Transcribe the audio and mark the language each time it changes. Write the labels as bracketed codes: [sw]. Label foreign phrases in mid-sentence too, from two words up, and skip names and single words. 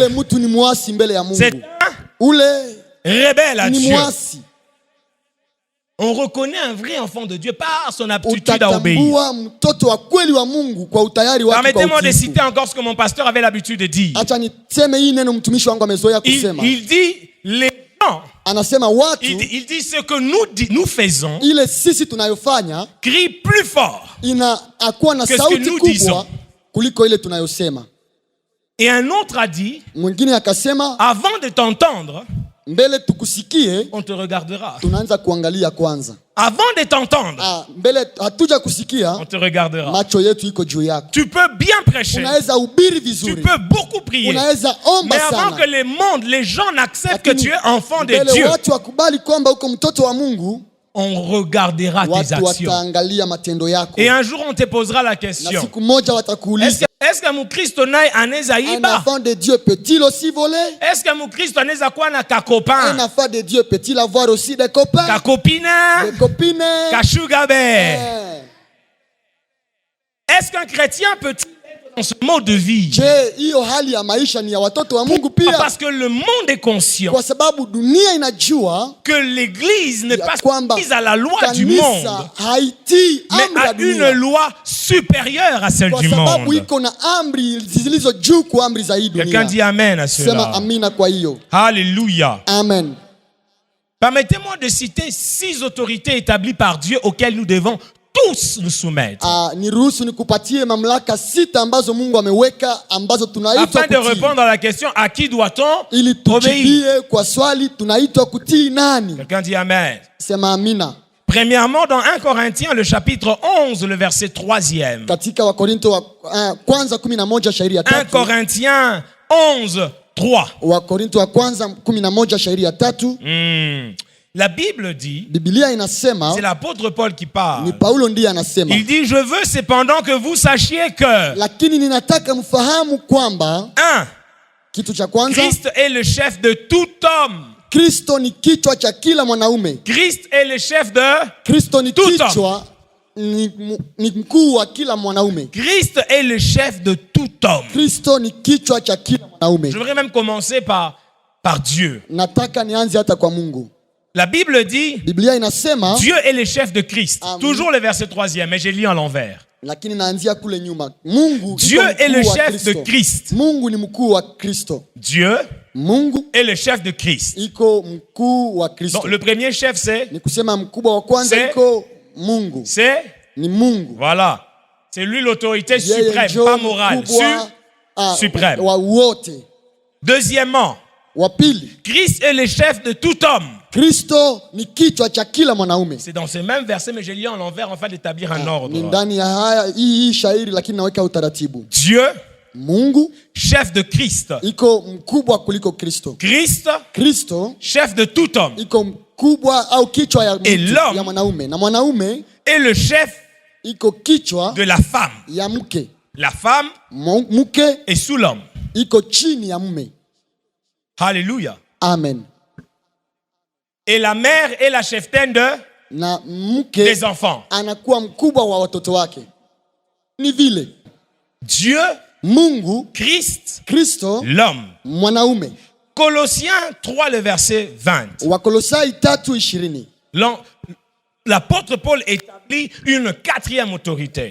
[sw] ule mtu ni mwasi mbele ya [fr] C'est [sw] Mungu. [fr] un [sw] Ule [fr] rebelle à [sw] ni [fr] Dieu. [sw] mwasi. [fr] On reconnaît un vrai enfant de Dieu par son aptitude à obéir. [sw] Utatambua mtoto wa kweli wa Mungu kwa utayari wake kwa [fr] Permettez-moi de [sw] utiifu. [fr] citer encore ce que mon pasteur avait l'habitude de dire. [sw] Acha niseme hii neno mtumishi wangu amezoea kusema. [fr] Il dit, les gens, [sw] Anasema watu [fr] il dit ce que nous faisons [sw] ile sisi tunayofanya [fr] crie plus fort. [sw] inakuwa na [fr] Que ce que [sw] sauti [fr] nous [sw] kubwa [fr] disons. [sw] kuliko ile tunayosema. [fr] Et un autre a dit, [sw] Mwingine akasema [fr] avant de t'entendre, [sw] mbele tukusikie [fr] on te regardera. [sw] tunaanza kuangalia kwanza. [fr] Avant de t'entendre, [sw] Mbele hatuja kusikia [fr] on te regardera. [sw] macho yetu iko juu yako. [fr] Tu peux bien prêcher. [sw] Unaweza hubiri [fr] Tu [sw] vizuri. [fr] peux beaucoup prier. [sw] Unaweza omba [fr] Mais avant [sw] sana. [fr] que les gens n'acceptent que [sw] Lakini [fr] tu es enfant de [sw] mbele [fr] Dieu, [sw] watu wakubali kwamba uko mtoto wa Mungu, [fr] on regardera tes [sw] watu [fr] actions. [sw] wataangalia matendo yako. [fr] Et un jour, on te posera la [sw] Na [fr] question. [sw] siku moja watakuuliza, [fr] Est-ce que [sw] Mukristo naye anaweza [fr] un [sw] iba? [fr] enfant de Dieu peut-il aussi voler? Est-ce que [sw] Mukristo anaweza kuwa na [fr] Un [sw] kakopan, [fr] enfant de Dieu peut-il avoir aussi des copains, [sw] kakopina, [fr] des copines? [sw] kashugabe? Eh. [fr] Est-ce qu'un chrétien peut être dans ce mode de vie? [sw] Je, hiyo hali ya maisha ni ya watoto wa Mungu pia? [fr] Parce que le monde est conscient [sw] Kwa sababu dunia inajua [fr] que l'Église n'est [sw] ya [fr] pas [sw] kwamba [fr] soumise à la loi du monde, [sw] kanisa haitii [fr] mais [sw] amri [fr] à [sw] ya [fr] une [sw] dunia, [fr] loi supérieure à celle [sw] kwa [fr] du [sw] sababu [fr] monde. [sw] iko na amri zilizo juu kwa amri za hii [fr] Quelqu'un [sw] dunia. [fr] dit Amen à [sw] Sema [fr] cela. [sw] amina kwa hiyo. [fr] Alléluia. [sw] Amen. [fr] Permettez-moi de citer 6 autorités établies par Dieu auxquelles nous devons tous nous soumettre. [sw] Niruhusu nikupatie mamlaka 6 ambazo Mungu ameweka ambazo tunaitwa [fr] Afin de [sw] kutii. [fr] répondre à la question, à qui doit-on [sw] Ili [fr] obéir? [sw] tujibie kwa swali tunaitwa kutii nani? [fr] Quelqu'un dit Amen. [sw] Sema amina. [fr] Premièrement, dans 1 Corinthiens, le chapitre 11, le verset 3e. [sw] Katika Wakorinto wa kwanza 11 shairi ya 1 3. [fr] Corinthiens 11, 3. [sw] Wakorinto wa kwanza 11 shairi ya 3. [fr] La Bible dit, [sw] Biblia inasema, [fr] c'est l'apôtre Paul qui parle. [sw] ni Paulo ndiye anasema, [fr] Il dit, je veux cependant que vous sachiez que, [sw] lakini ninataka mfahamu kwamba, [fr] 1. [sw] kitu cha kwanza, [fr] Christ est le chef de tout homme. [sw] Kristo ni kichwa cha kila mwanaume. [fr] Christ est le chef de... [sw] Kristo ni [fr] Tout [sw] kichwa, ni mkuu wa kila mwanaume. [fr] Christ est le chef de tout homme. [sw] Kristo ni kichwa cha kila mwanaume. [fr] Je voudrais même commencer par Dieu. [sw] Nataka nianze hata kwa Mungu. [fr] La Bible dit, [sw] Biblia inasema, [fr] Dieu est le chef de Christ. Amen. Toujours le verset 3e, mais j'ai lu en l'envers. [sw] lakini naanzia kule nyuma. Mungu [fr] Dieu [sw] iko [fr] est le [sw] mkuu wa [fr] chef de [sw] Kristo. [fr] Christ. [sw] Mungu ni mkuu wa Kristo. [fr] Dieu [sw] Mungu [fr] est le chef de Christ. [sw] iko mkuu wa Kristo. [fr] Donc le premier chef c'est... [sw] Ni kusema mkubwa wa kwanza [fr] C'est- [sw] iko Mungu. [fr] C'est... [sw] Ni Mungu. [fr] Voilà. C'est lui l'autorité [sw] Yeye [fr] suprême, [sw] ndio [fr] pas morale. [sw] mkubwa, [fr] Suprême. [sw] wa wote. [fr] Deuxièmement, [sw] Wa pili, [fr] Christ est le chef de tout homme. [sw] Kristo ni kichwa cha kila mwanaume. [fr] C'est dans ce même verset, mais j'ai lu en l'envers afin d'établir un [sw] Ni [fr] ordre. [sw] ndani ya haya hii shairi, lakini naweka utaratibu. [fr] Dieu, [sw] Mungu [fr] chef de Christ. [sw] iko mkubwa kuliko Kristo. [fr] Christ, [sw] Kristo [fr] chef de tout homme. [sw] iko mkubwa au kichwa ya mtu, [fr] l'homme [sw] ya mwanaume, na mwanaume [fr] Et le chef [sw] iko kichwa [fr] de la femme. [sw] ya mke. [fr] La femme [sw] Mke [fr] est sous l'homme. [sw] iko chini ya mume. [fr] Alléluia. [sw] Amen. [fr] Et la mère est la cheftaine [sw] Na mke [fr] des enfants. [sw] anakuwa mkubwa wa watoto wake. Ni vile [fr] Dieu, [sw] Mungu, [fr] Christ, [sw] Kristo, [fr] l'homme. [sw] mwanaume. [fr] Colossiens 3, le verset 20. [sw] Wakolosai 3:20. [fr] L'apôtre Paul établit une quatrième autorité.